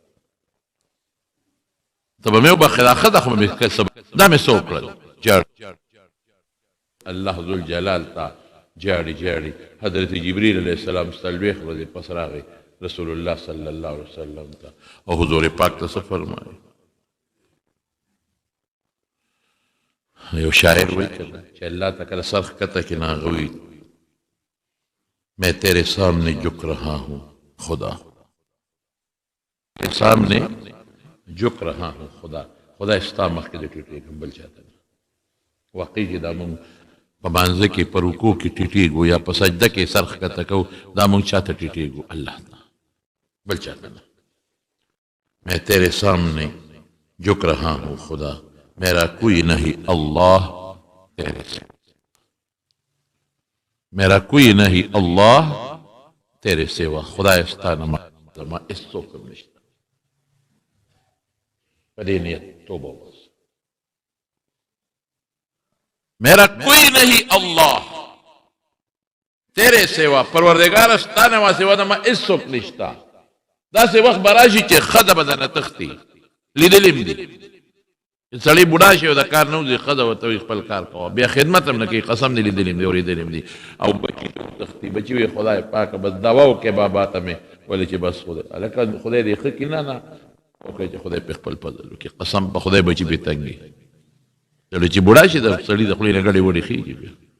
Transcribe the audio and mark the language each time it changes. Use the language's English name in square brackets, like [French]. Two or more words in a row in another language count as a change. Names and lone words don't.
[Pashto] ته به مې وبخې دا ښځه خو مې دا مې څه وکړل جاړ الله ذوالجلال تا جاړي جاړي حضرت جبريل [Arabic] علیه السلام [Pashto] څلوېښت ورځې پس راغی رسول الله [Arabic] صلی الله علیه وسلم [Pashto] ته او حضور پاک ته څه فرمایي یو شاعر وایي چې الله ته کله سر ښکته کړي نو هغه وایي [Urdu] میں تیرے سامنے جھک رہا ہوں خدا سامنے جھک رہا ہوں خدا [Pashto] خدا ستا مخ کې دې ټیټېږم بل چاته نه واقعي چې دا مونږ په مانځه کې په رکوع کې ټیټېږو یا په سجده کې سر ښکته کوو دا مونږ چاته ټیټېږو الله ته بل چاته نه [Urdu] میں تیرے سامنے جھک رہا ہوں خدا میرا کوئی نہیں اللہ تیرے سے میرا کوئی نہیں اللہ تیرے سوا [Pashto] خدا ستا نه ما اس څوک هم نشته په دې نیت توبه وباسه [Urdu] میرا کوئی نہیں اللہ تیرے سوا [Pashto] پروردگار ستا نه ما سوا ما اس څوک نشته داسې وخت به راشي چې ښځه به درنه تښتي لیدلې مې دي سړی بوډا شي او د کار نه وځي ښځه ورته وایي خپل کار کوه بیا خدمت هم نه کوي قسم دې لیدلې مې دي اورېدلې مې دي او بچي تښتي بچي وایي خدای پاکه بس دوا وکړې بابا ته مې ولې چې بس هلکه خدای دې ښه کړي نه وکړې چې خدای پې خپل فضل وکړي قسم په خدای بچي بې تنګي سړی چې بوډا شي د سړي د خولې نه ګډې وډې خېږي بیا